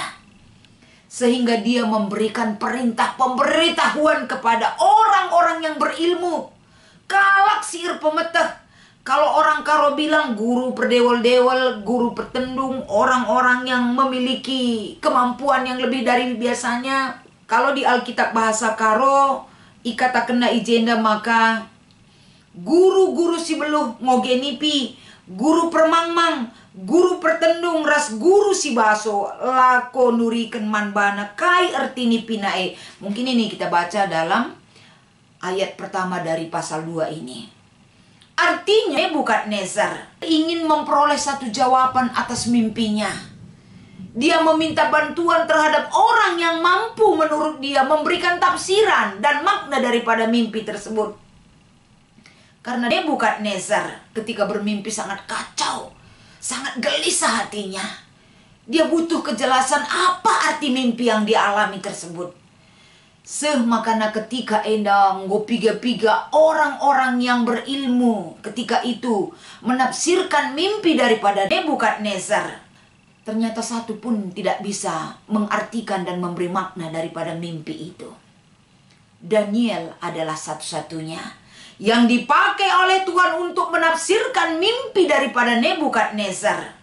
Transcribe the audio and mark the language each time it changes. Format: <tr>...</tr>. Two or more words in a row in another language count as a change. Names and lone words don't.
<id>Sehingga dia memberikan perintah pemberitahuan kepada orang-orang yang berilmu.</id> <btx>Kalak sihir pemetah.</btx> <id>Kalau orang Karo bilang</id> <btx>guru perdewel-dewel, guru pertendung,</btx> <id>orang-orang yang memiliki kemampuan yang lebih dari biasanya.</id> <btx>Kalau di Alkitab bahasa Karo, ikata kena ijenda maka guru-guru si beluh ngogenipi, guru permangmang, guru pertendung ras guru si baso lako nuriken manbana kai artini pinae.</btx> <id>Mungkin ini kita baca dalam ayat pertama dari pasal 2 ini. Artinya Nebukadnezar ingin memperoleh satu jawaban atas mimpinya. Dia meminta bantuan terhadap orang yang mampu menurut dia memberikan tafsiran dan makna daripada mimpi tersebut. Karena Nebukadnezar ketika bermimpi sangat kacau, sangat gelisah hatinya. Dia butuh kejelasan apa arti mimpi yang dialami tersebut. Makana ketika</id> <btx>endang piga-piga</btx> <id>orang-orang yang berilmu ketika itu menafsirkan mimpi daripada Nebukadnezar, ternyata satu pun tidak bisa mengartikan dan memberi makna daripada mimpi itu. Daniel adalah satu-satunya yang dipakai oleh Tuhan untuk menafsirkan mimpi daripada Nebukadnezar.</id>